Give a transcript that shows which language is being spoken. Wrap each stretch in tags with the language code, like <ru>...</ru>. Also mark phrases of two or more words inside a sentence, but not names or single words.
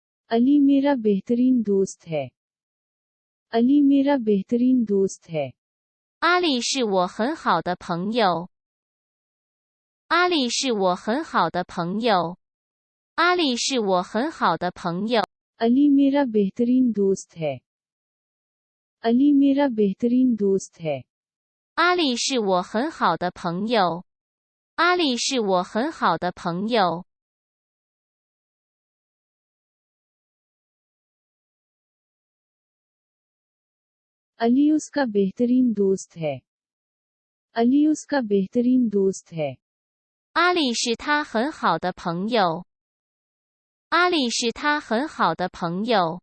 <ur>علی میرا بہترین دوست ہے۔ علی میرا بہترین دوست ہے.</ur> <zh>阿丽是我很好的朋友。阿丽是我很好的朋友。阿丽是我很好的朋友。</zh> <ur>علی میرا بہترین دوست ہے۔ علی میرا بہترین دوست ہے.</ur> <zh>阿丽是我很好的朋友。阿丽是我很好的朋友。</zh> <ur>علی اس کا بہترین دوست ہے. علی اس کا بہترین دوست ہے.</ur> <zh>阿丽是他很好的朋友。阿丽是他很好的朋友。</zh>